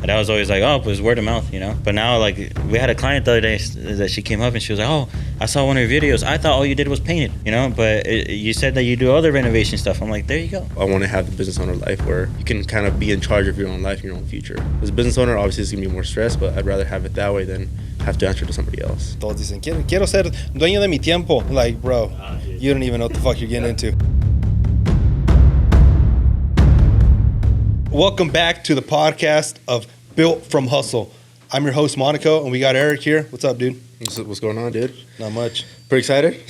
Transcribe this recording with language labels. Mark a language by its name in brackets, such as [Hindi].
[English] But I was always like, oh, it was word of mouth, you know. But now, like, we had a client the other day that she came up and she was like, oh, I saw one of your videos. I thought all you did was paint it, you know. But you said that you do other renovation stuff. I'm like, there you go. I want to have the business owner life where you can kind of be in charge of your own life, your own future. As a business owner, obviously it's going to be more stress, but I'd rather have it that way than have to answer to somebody else. [Spanish] Todos dicen, quiero ser dueño de mi tiempo. [English] Like, bro, you don't even know what the fuck you're getting into. Welcome back to the podcast of Built from Hustle. I'm your host, Monico, and we got Erick here. What's up, dude? What's going on, dude? Not much. Pretty excited.